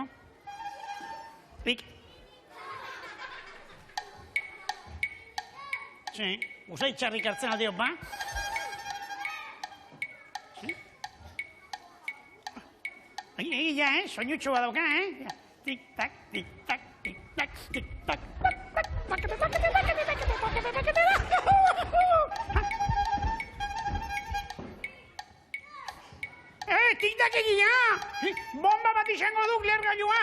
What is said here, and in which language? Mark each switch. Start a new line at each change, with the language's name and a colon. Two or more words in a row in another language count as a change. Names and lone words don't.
Basque: Pik. Usai txarrik hartzen aldeok, ba? Egia, soinutxo badauka, Tik-tak, tik-tak, tik-tak, tik-tak. Tik-tak egia! Bomba bat izango duk lehergailua!